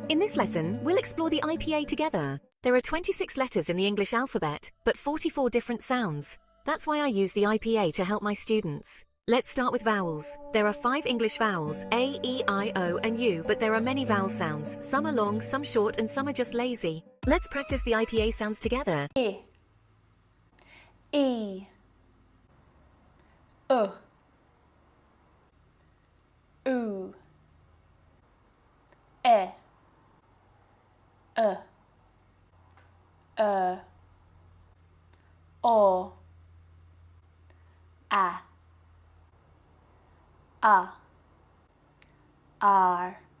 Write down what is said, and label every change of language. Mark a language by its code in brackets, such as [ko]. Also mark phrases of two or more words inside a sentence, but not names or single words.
[en] In this lesson, we'll explore the IPA together. There are 26 letters in the English alphabet, but 44 different sounds. That's why I use the IPA to help my students. Let's start with vowels. There are 5 English vowels, A, E, I, O, and U, but there are many vowel sounds. Some are long, some short, and some are just lazy. Let's practice the IPA sounds together. E, E, U, U, E, O, A, R,